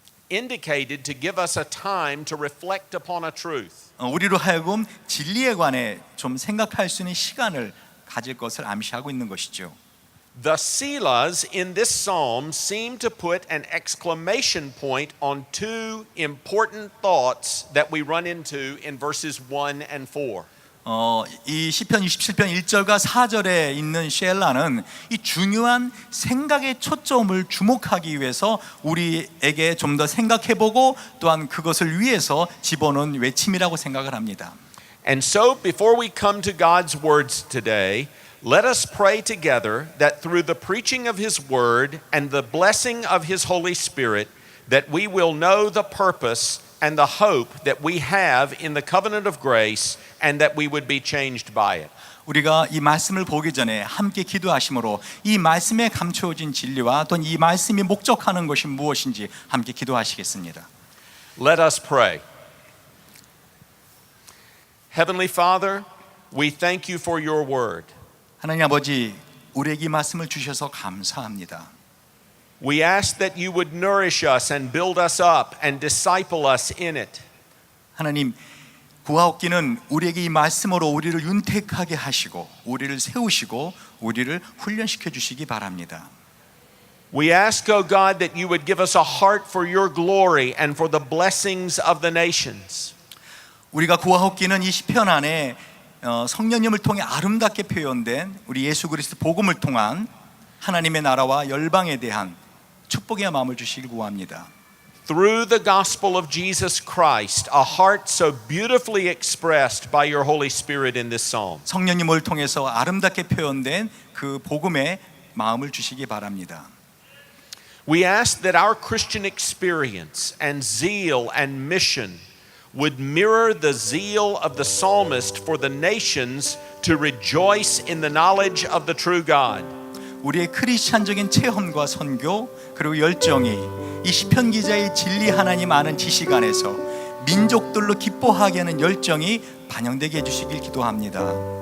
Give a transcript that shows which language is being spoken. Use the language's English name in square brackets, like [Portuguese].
[English] Indicated to give us a time to reflect upon a truth. [Korean] 우리로 하여금 진리에 관해 좀 생각할 수 있는 시간을 가질 것을 암시하고 있는 것이죠. [English] The Selahs in this psalm seem to put an exclamation point on two important thoughts that we run into in verses 1 and 4. [Korean] 이 시편 27편 1절과 4절에 있는 쉘라는 이 중요한 생각의 초점을 주목하기 위해서 우리에게 좀 더 생각해보고 또한 그것을 위해서 집어넣은 외침이라고 생각을 합니다. [English] And so before we come to God's words today, let us pray together that through the preaching of His word and the blessing of His Holy Spirit, that we will know the purpose and the hope that we have in the covenant of grace and that we would be changed by it. [Korean] 우리가 이 말씀을 보기 전에 함께 기도하심으로 이 말씀에 감추어진 진리와 또는 이 말씀이 목적하는 것이 무엇인지 함께 기도하시겠습니다. [English] Let us pray. Heavenly Father, we thank you for your word. [Korean] 하나님 아버지, 우리에게 이 말씀을 주셔서 감사합니다. [English] We ask that you would nourish us and build us up and disciple us in it. [Korean] 하나님, 구하옵기는 우리에게 이 말씀으로 우리를 윤택하게 하시고 우리를 세우시고 우리를 훈련시켜 주시기 바랍니다. [English] We ask, O God, that you would give us a heart for your glory and for the blessings of the nations. [Korean] 우리가 구하옵기는 이 시편 안에 성령님을 통해 아름답게 표현된 우리 예수 그리스도 복음을 통한 하나님의 나라와 열방에 대한 축복의 마음을 주시길 구합니다. [English] Through the gospel of Jesus Christ, a heart so beautifully expressed by your Holy Spirit in this psalm. [Korean] 성령님을 통해서 아름답게 표현된 그 복음의 마음을 주시기 바랍니다. [English] We ask that our Christian experience and zeal and mission would mirror the zeal of the psalmist for the nations to rejoice in the knowledge of the true God. [Korean] 우리의 크리스찬적인 체험과 선교 그리고 열정이 이 시편 기자의 진리 하나님 아는 지식 안에서 민족들로 기뻐하게 하는 열정이 반영되게 해주시길 기도합니다.